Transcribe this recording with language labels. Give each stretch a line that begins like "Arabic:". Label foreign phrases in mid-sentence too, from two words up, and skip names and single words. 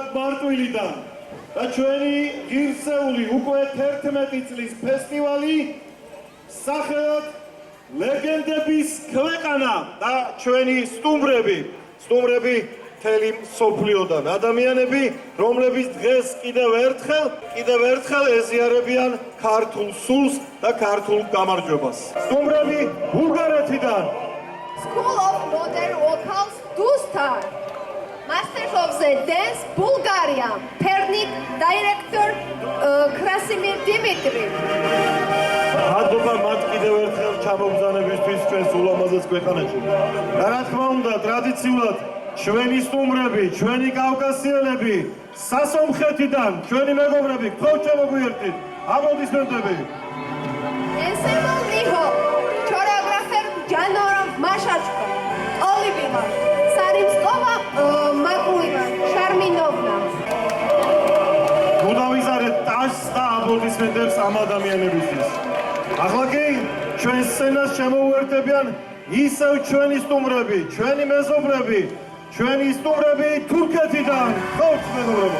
Georgian: მარტვილიდან და ჩვენი ღირსეული უკვე 11 წლის ფესტივალი სახელად ლეგენდების ქვეყანა და ჩვენი სტუმრები მთელი მსოფლიოდან ადამიანები, რომლებიც დღეს კიდევ ერთხელ ეზიარებიან ქართულ სულს და ქართულ გამარჯვებას. სტუმრები ბულგარეთიდან.
English: School of Modern Vocals Dustar. Masters of the Dance Bulgaria. Pernik Director Krasimir Dimitri.
Georgian: მადლობა მათ კიდევ ერთხელ ჩამოგზავნებისთვის ჩვენს ულამაზეს ქვეყანაში. და რა თქმა უნდა, ტრადიციულად ჩვენი სტუმრები, ჩვენი კავკასიელები, სასომხეთიდან, ჩვენი მეგობრები, გთხოვთ შემოგვიერთდით. აპლოდისმენტები.
English: Ensemble Niho. Choreographer Janora Mashachko. Olivia. Sarimskova Makulina. Sharminovna.
Georgian: გუდავიზარეთ ტაშს და აპლოდისმენტებს ამ ადამიანებისთვის. ახლა კი ჩვენ სცენას შემოუერთებიან ისევ ჩვენი სტუმრები, ჩვენი მეზობრები, ჩვენი სტუმრები თურქეთიდან. გთხოვთ მეგობრებო.